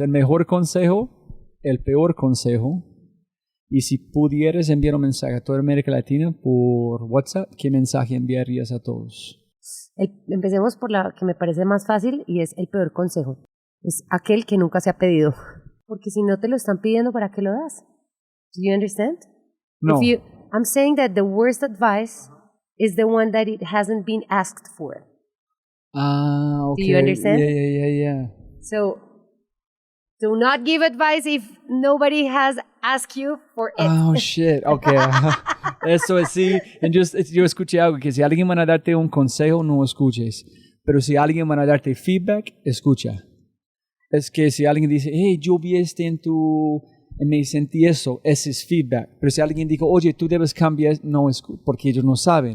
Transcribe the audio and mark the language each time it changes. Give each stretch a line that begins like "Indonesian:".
Spanish: El mejor consejo, el peor consejo. Y si pudieras enviar un mensaje a toda América Latina por WhatsApp, ¿qué mensaje enviarías a todos? Empecemos por la que me parece más fácil y es el peor consejo. Es aquel que nunca se ha pedido. Porque si no te lo están pidiendo, ¿para qué lo das?
English: Do you understand? No. I'm saying that the worst advice is the one that it hasn't been asked for. Ah, okay. Do you understand? Yeah. So, do not give advice if nobody has asked you for it. Oh, shit. Okay.
Spanish: Eso es sí. Yo escuché algo que si alguien va a darte un consejo, no escuches. Pero si alguien va a darte feedback, escucha. Es que si alguien dice, hey, yo vi y me sentí eso, ese es feedback. Pero si alguien dijo, oye, tú debes cambiar, no, porque ellos no saben.